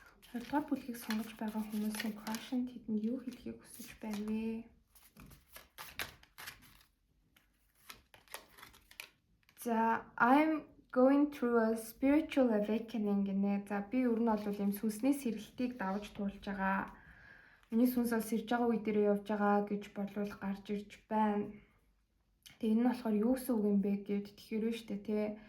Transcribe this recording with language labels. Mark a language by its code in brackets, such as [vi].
[mn] Хоёрдугаар бүлгийг сонгож байгаа хүмүүсийн passion тэдэнд юу хэлхийг хүсэж байна вэ? [en] За I'm going through a spiritual awakening гэнэ. [mn] За би ер нь бол юм сүнсний сэргэлтийг давж туулж байгаа. Миний сүнс бол сэрж байгаа үе дээрээ явж байгаа гэж болвол гарч ирж байна. Тэгээ энэ нь болохоор юу гэсэн үг юм бэ гэвэл тэгэхээр шүү дээ тий.